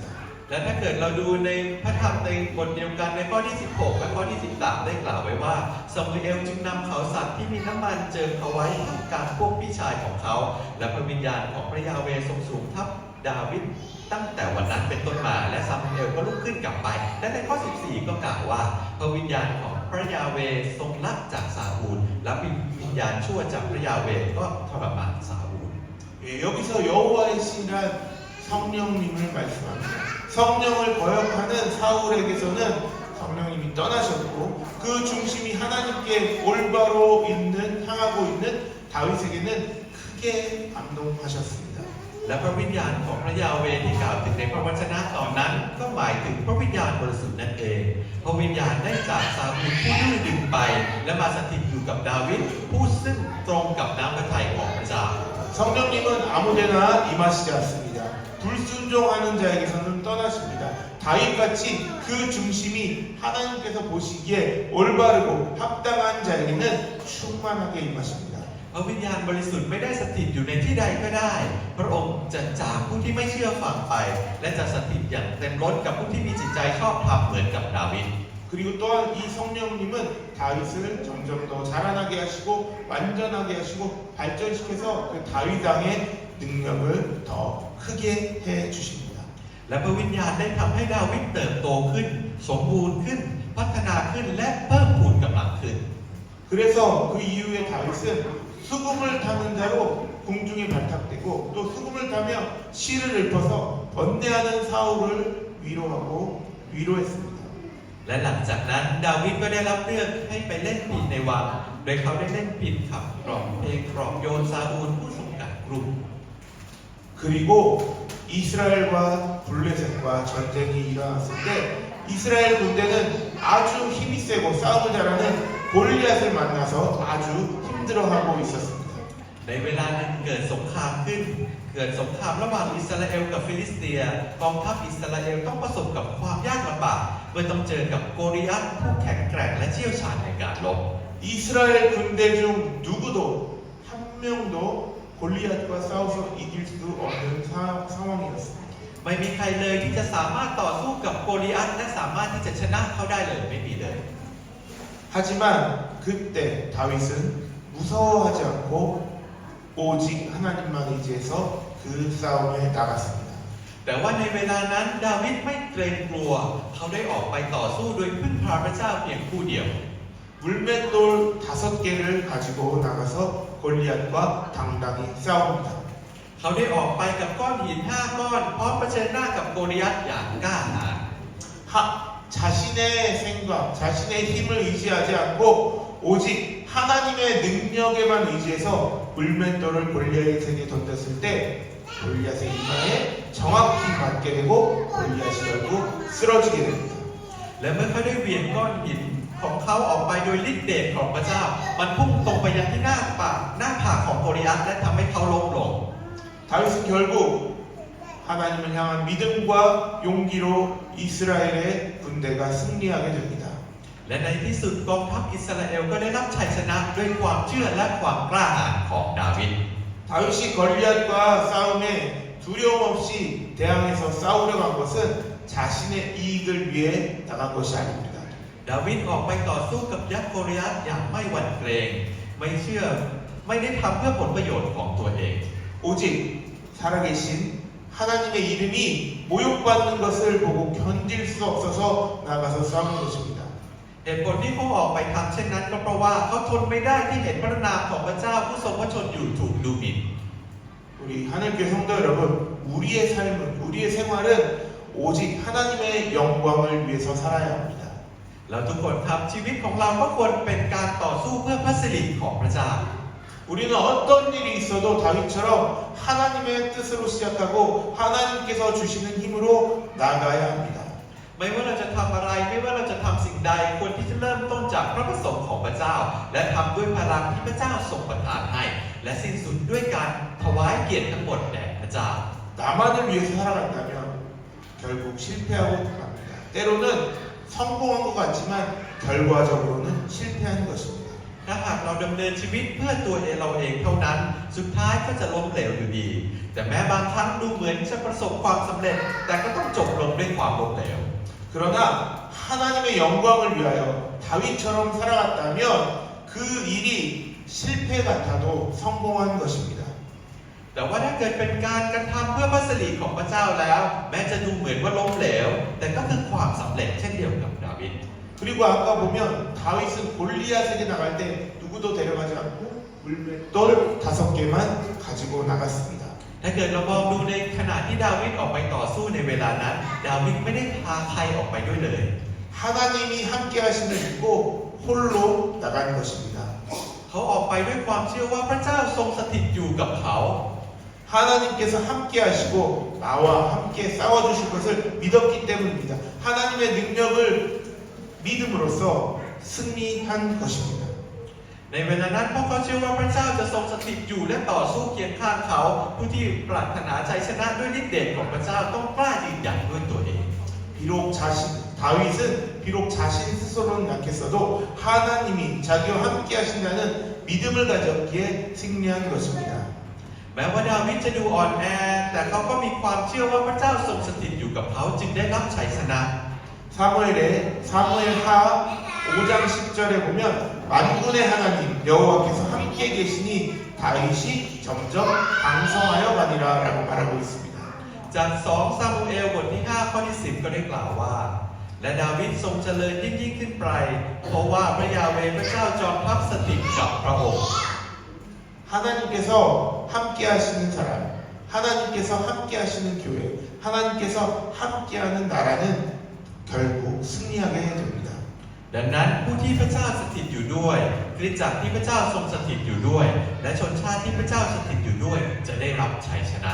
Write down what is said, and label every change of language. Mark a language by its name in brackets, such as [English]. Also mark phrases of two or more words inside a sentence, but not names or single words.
[Thai] และถ้าเกิดเราดูในพระธรรมในบทเดียวกันในข้อที่ 16 และข้อที่ 13 ได้กล่าวไว้ว่าซามูเอลจึงนำเขาสัตว์ที่มีน้ำมันเจิมเขาไว้ท่ามกลางพวกพี่ชายของเขา และพระวิญญาณของพระยาเวห์ทรงสูงทับดาวิดตั้งแต่วันนั้นเป็นต้นมาและซามูเอลก็ลุกขึ้นกลับไป และในข้อ 14 ก็กล่าวว่าพระวิญญาณของพระยาเวห์ทรงลักจากซาอูลและวิญญาณชั่วจากพระยาเวห์ก็ทรมานซาอูล [Korean] 여기서 여호와의 신이란 성령님을 말씀합니다. 성령을 거역하는 사울에게서는 성령님이 떠나셨고 그 중심이 하나님께 올바로 향하고 있는 다윗에게는 크게 감동하셨습니다. [Thai] และพระวิญญาณของพระยาเวห์ที่กล่าวถึงในพระวจนะตอนนั้นก็หมายถึงพระวิญญาณบริสุทธิ์นั่นเองพระวิญญาณได้จากซาอูลผู้ดื้อดึงไปและมาสถิตอยู่กับดาวิดผู้ซึ่งตรงกับน้ำพระทัยของพระเจ้า [Korean] 성령님은 아무데나 임하시지 않습니다. 불순종하는 자에게서는 떠나십니다. 다윗같이 그 중심이 하나님께서 보시기에 올바르고 합당한 자에게는 충만하게 임하십니다. [Thai] พระวิญญาณบริสุทธิ์ไม่ได้สถิตอยู่ในที่ใดก็ได้พระองค์จะจากผู้ที่ไม่เชื่อฟังไปและจะสถิตอย่างเต็มล้นกับผู้ที่มีจิตใจชอบธรรมเหมือนกับดาวิด [Korean] 그리고 또한 이 성령님은 다윗을 점점 더 자라나게 하시고 완전하게 하시고 발전시켜서 그 다윗 왕의 능력을 더 크게 해 주십니다. [Thai] และพระวิญญาณได้ทำให้ดาวิดเติบโตขึ้นสมบูรณ์ขึ้นพัฒนาขึ้นและเพิ่มพูนกำลังขึ้น [Korean] 그래서 그 이후에 다윗은 수금을 타는 자로 궁중에 발탁되고 또 수금을 타며 시를 읊어서 번뇌하는 사울을 위로했습니다. [Thai] และหลังจากนั้นดาวิดก็ได้รับเลือกให้ไปเล่นพิณในวังโดยเขาได้เล่นพิณขับกล่อมเพลงกล่อมโยนซาอูลผู้ทรงกัดกลุ่ม [Korean] 그리고 이스라엘과 블레셋과 전쟁이 일어났을 때 이스라엘 군대는 아주 힘이 세고 싸움을 잘하는 골리앗을 만나서 아주 힘들어하고 있었습니다. [Thai] ในเวลานั้นเกิดสงครามขึ้นเกิดสงครามระหว่างอิสราเอลกับฟิลิสเตียกองทัพอิสราเอลต้องประสบกับความยากลำบากเมื่อต้องเจอกับโกลิอัทผู้แข็งแกร่งและเชี่ยวชาญในการรบ [Korean] 이스라엘 군대 중 누구도 한 명도 골리앗과 싸워서 이길 수 없는 상황이었습니다. [Thai] ไม่มีใครเลยที่จะสามารถต่อสู้กับโกลิอัทและสามารถที่จะชนะเขาได้เลยไม่มีเลย [Korean] 하지만 그때 다윗은 무서워하지 않고 오직 하나님만 의지해서 그 싸움에 나갔습니다. [Thai] แต่ว่าในเวลานั้นดาวิดไม่เกรงกลัวเขาได้ออกไปต่อสู้โดยพึ่งพาพระเจ้าเพียงผู้เดียว [Korean] 물맷돌 5개를 가지고 나가서 골리앗과 당당히 싸웁니다. [Thai] เขาได้ออกไปกับก้อนหิน5 ก้อนพร้อมเผชิญหน้ากับโกลิอัทอย่างกล้าหาญ [Korean] 자신의 생각, 자신의 힘을 의지하지 않고 오직 하나님의 능력에만 의지해서 물맷돌을 골리앗에게 던졌을 때 골리앗의 이마에 정확히 맞게 되고 골리앗이 결국 쓰러지게 됩니다. [Thai] และเมื่อเขาได้เหวี่ยงก้อนหินของเขาออกไปโดยฤทธิ์เดชของพระเจ้ามันพุ่งตรงไปยังที่หน้าผากของโกลิอัทและทำให้เขาล้มลง [Korean] 다윗은 결국 하나님을 향한 믿음과 용기로 이스라엘의 군대가 승리하게 됩니다. [Thai] และในที่สุดกองทัพอิสราเอลก็ได้รับชัยชนะด้วยความเชื่อและความกล้าหาญของดาวิด [Korean] 다윗이 골리앗과 싸움에 두려움 없이 대항해서 싸우려 간 것은 자신의 이익을 위해 나간 것이 아닙니다. [Thai] ดาวิดออกไปต่อสู้กับยักษ์โกลิอัทอย่างไม่หวั่นเกรงไม่ได้ทำเพื่อผลประโยชน์ของตัวเอง [Korean] 오직 살아계신 하나님의 이름이 모욕받는 것을 보고 견딜 수 없어서 나가서 싸우는 것입니다. [Thai] เหตุผลที่เขาออกไปทำเช่นนั้นก็เพราะว่าเขาทนไม่ได้ที่เห็นพระนามของพระเจ้าผู้ทรงพระชนอยู่ถูกดูหมิ่น [Korean] 우리 하늘교회 성도 여러분, 우리의 삶은, 우리의 생활은 오직 하나님의 영광을 위해서 살아야 합니다. [Thai] เราทุกคนครับชีวิตของเราก็ควรเป็นการต่อสู้เพื่อพระสิริของพระเจ้า [Korean] 우리는 어떤 일이 있어도 다윗처럼 하나님의 뜻으로 시작하고 하나님께서 주시는 힘으로 나가야 합니다. [Thai] ไม่ว่าเราจะทำอะไรไม่ว่าเราจะทำสิ่งใดควรที่จะเริ่มต้นจากพระประสงค์ของพระเจ้า และทำด้วยพลังที่พระเจ้าทรงประทานให้ และสิ้นสุดด้วยการถวายเกียรติทั้งหมดแด่พระเจ้า [Korean] 나만을 위해서 살아간다면 결국 실패하고 갑니다. 때로는 성공한 것 같지만 결과적으로는 실패하는 것입니다. [Thai] ถ้าหากเราดำเนินชีวิตเพื่อตัวเราเองเท่านั้น สุดท้ายก็จะล้มเหลวอยู่ดี แต่แม้บางครั้งดูเหมือนจะประสบความสำเร็จ แต่ก็ต้องจบลงด้วยความล้มเหลว [Korean] 그러나 하나님의 영광을 위하여 다윗처럼 살아갔다면 그 일이 실패 같아도 성공한 것입니다. [Thai] แต่ว่าถ้าเกิดเป็นการกระทำเพื่อพระสิริของพระเจ้าแล้ว แม้จะดูเหมือนว่าล้มเหลว แต่ก็คือความสำเร็จเช่นเดียวกับดาวิด [Korean] 그리고 아까 보면 다윗은 골리앗에게 나갈 때 누구도 데려가지 않고 물맷돌 5개만 가지고 나갔습니다. [Thai] ถ้าเกิดเรามองดูในขณะที่ดาวิดออกไปต่อสู้ในเวลานั้น ดาวิดไม่ได้พาใครออกไปด้วยเลย [Korean] 하나님이 함께 하심을 믿고 홀로 나간 것입니다. [Thai] เขาออกไปด้วยความเชื่อว่าพระเจ้าทรงสถิตอยู่กับเขา [Korean] 하나님께서 함께 하시고 나와 함께 싸워주실 것을 믿었기 때문입니다. 하나님의 능력을 믿음으로써 승리한 것입니다. [Thai] ในเวลานั้นพวกเขาเชื่อว่าพระเจ้าจะทรงสถิตอยู่และต่อสู้เคียงข้างเขา ผู้ที่ปรารถนาชัยชนะด้วยฤทธิ์เดชของพระเจ้าต้องกล้ายืนหยัดด้วยตัวเอง [Korean] 다윗은 비록 자신 스스로는 약했어도 하나님이 자기와 함께 하신다는 믿음을 가졌기에 승리한 것입니다. [Thai] แม้ว่าดาวิดจะดูอ่อนแอแต่เขาก็มีความเชื่อว่าพระเจ้าทรงสถิตอยู่กับเขาจึงได้รับชัยชนะ [Korean] 사무엘하 5장 10절에 보면 만군의 하나님 여호와께서 함께 계시니 다윗이 점점 강성하여 가니라라고 말하고 있습니다. [Thai] จาก2ซามูเอลบทที่5ข้อที่10ก็ได้กล่าวว่าและดาวิดทรงเจริญยิ่งขึ้นไปเพราะว่าพระยาเวห์พระเจ้าจอมทัพสถิตกับพระองค์ [Korean] 하나님께서 함께 하시는 사람, 하나님께서 함께 하시는 교회, 하나님께서 함께하는 나라는 결국 승리하게 됩니다. [Thai] ดังนั้นผู้ที่พระเจ้าสถิตอยู่ด้วยคริสตจักรที่พระเจ้าทรงสถิตอยู่ด้วย และชนชาติที่พระเจ้าสถิตอยู่ด้วยจะได้รับชัยชนะ